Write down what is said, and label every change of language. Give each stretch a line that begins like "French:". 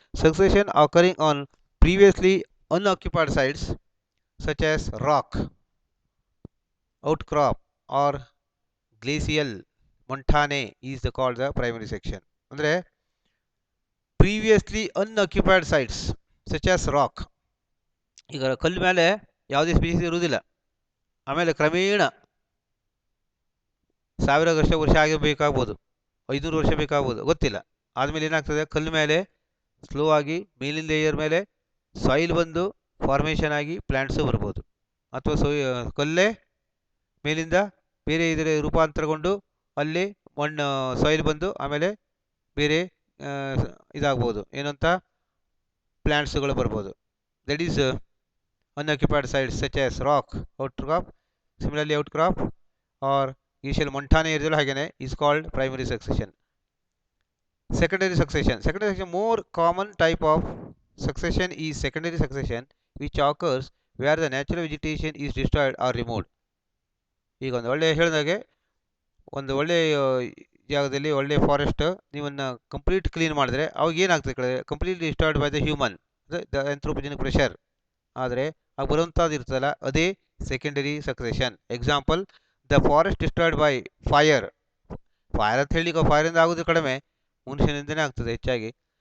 English: Succession occurring on previously unoccupied sites such as rock, outcrop or glacial montane is called the primary section. ಅಂದರೆ previously unoccupied sites such as rock.
Kannada: ಈಗ ಕಲ್ಲು ಮೇಲೆ ಯಾವುದೇ species ಇರುವುದಿಲ್ಲ, ಆಮೇಲೆ ಕ್ರಮೇಣ 1000 ವರ್ಷ ಆಗಬೇಕಾಗ್ಬೋದು, 500 ವರ್ಷ ಬೇಕಾಗ್ಬೋದು, ಗೊತ್ತಿಲ್ಲ. ಆದಮೇಲೆ ಏನಾಗ್ತದೆ, ಕಲ್ಲು ಮೇಲೆ ಸ್ಲೋ ಆಗಿ ಮೇಲಿನ ಲೇಯರ್ ಮೇಲೆ ಸಾಯಿಲ್ ಬಂದು ಫಾರ್ಮೇಷನ್ ಆಗಿ ಪ್ಲ್ಯಾಂಟ್ಸು ಬರ್ಬೋದು, ಅಥವಾ ಕಲ್ಲೇ ಮೇಲಿಂದ ಬೇರೆ ಇದರ ರೂಪಾಂತರಗೊಂಡು ಅಲ್ಲಿ ಮಣ್ಣು ಸಾಯಿಲ್ ಬಂದು ಆಮೇಲೆ ಬೇರೆ ಇದಾಗ್ಬೋದು, ಏನಂತ ಪ್ಲ್ಯಾಂಟ್ಸ್ಗಳು ಬರ್ಬೋದು.
English: That is unoccupied sites such as rock, outcrop. Similarly outcrop or glacial montane
Kannada: ಇರೋದಿಲ್ಲ, ಹಾಗೇನೆ
English: Is called primary succession. Secondary succession. Secondary succession, more common type of succession is secondary succession, which occurs where the natural vegetation is destroyed or removed.
Kannada: ಈಗ ಒಂದು ಒಳ್ಳೆ ಹೇಳಿದಾಗೆ, ಒಂದು ಒಳ್ಳೆ ಜಾಗದಲ್ಲಿ ಒಳ್ಳೆ ಫಾರೆಸ್ಟ್ ನೀವನ್ನ ಕಂಪ್ಲೀಟ್ ಕ್ಲೀನ್ ಮಾಡಿದ್ರೆ ಅವಾಗ ಏನಾಗ್ತದೆ,
English: Completely destroyed by the human, the anthropogenic pressure.
Kannada: ಆದರೆ ಆಗ ಬರುವಂಥದ್ದು ಇರ್ತದಲ್ಲ, ಅದೇ secondary succession. Example,
English: The forest destroyed by fire.
Kannada: Fire ಅಂತ ಹೇಳಿ ಫೈರಿಂದ ಆಗೋದು ಕಡಿಮೆ, ಮನುಷ್ಯನಿಂದನೇ ಆಗ್ತದೆ ಹೆಚ್ಚಾಗಿ.